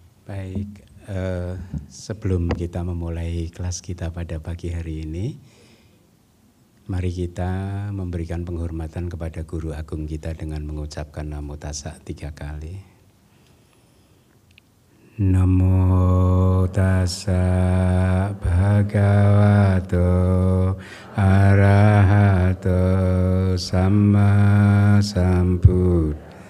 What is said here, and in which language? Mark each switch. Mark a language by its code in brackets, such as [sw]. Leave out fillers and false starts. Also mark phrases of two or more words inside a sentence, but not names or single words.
[id] Baik, sebelum kita memulai kelas kita pada pagi hari ini, mari kita memberikan penghormatan kepada Guru Agung kita dengan mengucapkan [pi] Namo Tassa [id] 3 kali. [pi] Namo Tassa Bhagavato Arahato Samma Sambuddhassa.